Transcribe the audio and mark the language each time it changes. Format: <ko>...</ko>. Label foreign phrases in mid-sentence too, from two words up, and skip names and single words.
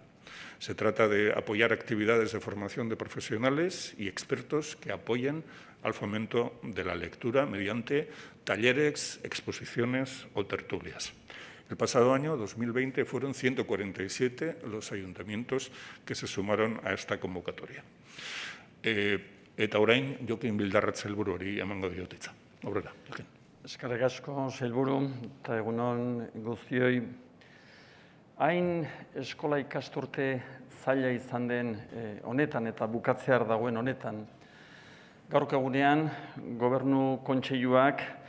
<es>Se trata de apoyar actividades de formación de profesionales y expertos que apoyen al fomento de la lectura mediante talleres, exposiciones o tertulias. El pasado año, 2020, fueron 147 los ayuntamientos que se sumaron a esta convocatoria.</es> <eu>Eta orain, Jokin Bildarratz sailburu hori emango diot hitza. Aurrera, Jokin. Eskerrik asko, sailburu, eta egunon guztioi. Hain eskola ikasturte zaila izan den honetan eta bukatzear dagoen honetan, gaurko egunean, Gobernu Kontseiluak</eu>